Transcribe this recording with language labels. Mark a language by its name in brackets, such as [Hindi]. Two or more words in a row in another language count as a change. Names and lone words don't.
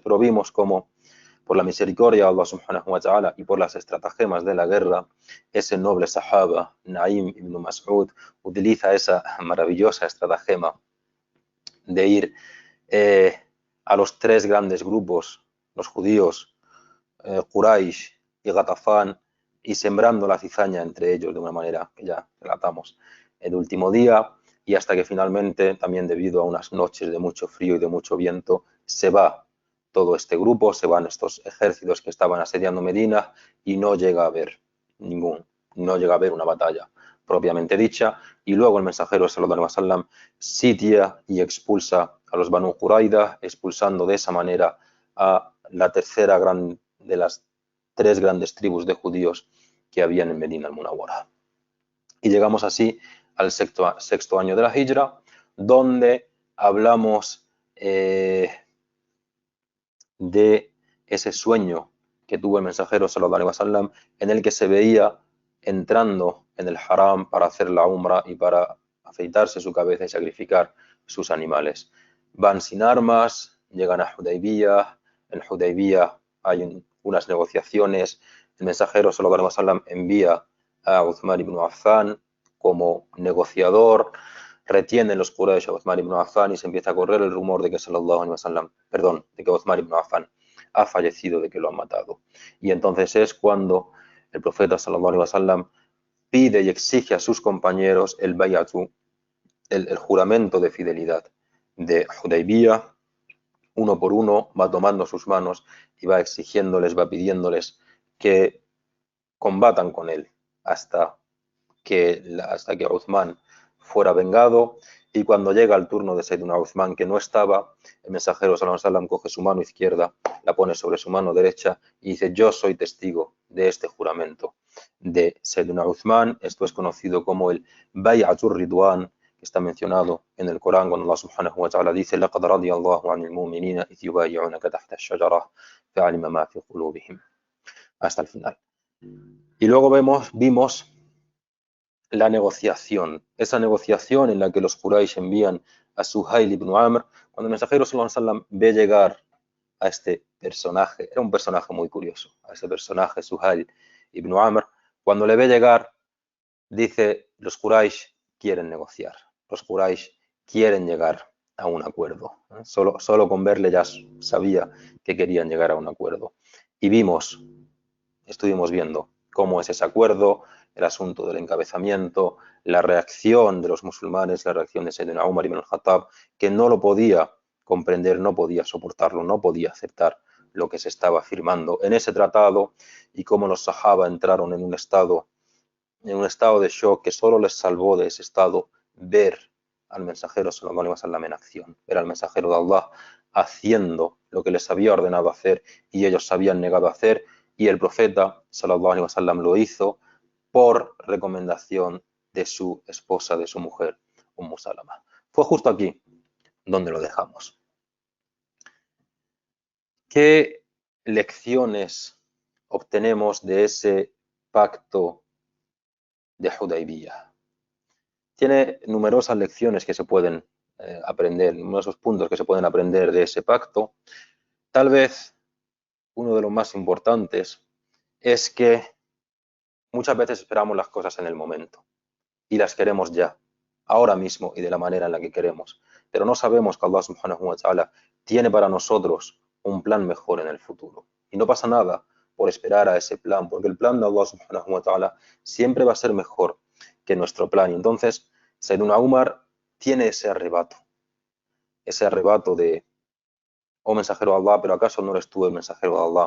[Spanish] Pero vimos cómo, por la misericordia de Allah [Arabic] سبحانه وتعالى [Spanish] y por las estratagemas de la guerra, ese noble sahaba, Naim ibn Mas'ud, utiliza esa maravillosa estratagema de ir a los tres grandes grupos, los judíos, Quraysh y Ghatafán, y sembrando la cizaña entre ellos de una manera que ya relatamos el último día, y hasta que finalmente, también debido a unas noches de mucho frío y de mucho viento, se va todo este grupo, se van estos ejércitos que estaban asediando Medina y no llega a haber no llega a haber una batalla propiamente dicha, y luego el mensajero [Arabic] صلى الله عليه وسلم [Spanish] sitia y expulsa a los Banu Qurayza, expulsando de esa manera a la tercera de las tres grandes tribus de judíos que habían en Medina al-Munawwara. Y llegamos así al sexto año de la Hijra, donde hablamos de ese sueño que tuvo el mensajero [Arabic] صلى الله عليه وسلم, [Spanish] en el que se veía entrando en el haram para hacer la umra y para afeitarse su cabeza y sacrificar sus animales. Van sin armas, llegan a Hudaybiyah. En Hudaybiyah hay unas negociaciones. El mensajero [Arabic] صلى الله عليه وسلم [Spanish] envía a Uthman ibn Affan como negociador. Retienen los Quraysh a Uthman ibn Affan y se empieza a correr el rumor de que de que Uthman ibn Affan ha fallecido, de que lo han matado. Y entonces es cuando el profeta [Arabic] صلى الله عليه وسلم [Spanish] pide y exige a sus compañeros el bay'atu, el juramento de fidelidad de Hudaybiyah. Uno por uno va tomando sus manos y va exigiéndoles, va pidiéndoles que combatan con él hasta que Uthman fuera vengado. Y cuando llega el turno de Sayyidina Uthman, que no estaba, el mensajero [Arabic] صلى الله عليه وسلم [Spanish] coge su mano izquierda, la pone sobre su mano derecha y dice: yo soy testigo de este juramento de Sayyidina Uthman. Esto es conocido como el Bay'atur Ridwan, que está mencionado en el Corán cuando Allah [Arabic] سبحانه وتعالى [Spanish] dice: [Arabic] لقد رضي الله عن المؤمنين إذ يبايعونك تحت الشجرة فعلم ما في قلوبهم, [Spanish] hasta el final. Y luego vimos la negociación, esa negociación en la que los Quraysh envían a Suhail ibn Amr, cuando el mensajero [Arabic] صلى الله عليه وسلم [Spanish] ve llegar a este personaje, era un personaje muy curioso, a ese personaje Suhail ibn Amr, cuando le ve llegar, dice: los Quraysh quieren negociar, los Quraysh quieren llegar a un acuerdo. Solo con verle ya sabía que querían llegar a un acuerdo. Y estuvimos viendo cómo es ese acuerdo, el asunto del encabezamiento, la reacción de los musulmanes, la reacción de Sayyidina Umar ibn al-Khattab, que no lo podía comprender, no podía soportarlo, no podía aceptar lo que se estaba firmando en ese tratado, y cómo los sahaba entraron en un estado de shock que solo les salvó de ese estado ver al mensajero [Arabic] صلى الله عليه وسلم [Spanish] en acción, ver al mensajero de Allah haciendo lo que les había ordenado hacer y ellos se habían negado a hacer, y el profeta [Arabic] صلى الله عليه وسلم [Spanish] lo hizo por recomendación de su esposa, de su mujer, Salama. Fue justo aquí donde lo dejamos. ¿Qué lecciones obtenemos de ese pacto de Hudaybiyah? Tiene numerosas lecciones que se pueden aprender, numerosos puntos que se pueden aprender de ese pacto. Tal vez uno de los más importantes es que muchas veces esperamos las cosas en el momento y las queremos ya, ahora mismo y de la manera en la que queremos, pero no sabemos que Allah [Arabic] سبحانه وتعالى [Spanish] tiene para nosotros un plan mejor en el futuro. Y no pasa nada por esperar a ese plan, porque el plan de Allah [Arabic] سبحانه وتعالى [Spanish] siempre va a ser mejor que nuestro plan. Y entonces Sayyiduna Umar tiene ese arrebato de: oh mensajero de Allah, pero ¿acaso no eres tú el mensajero de Allah?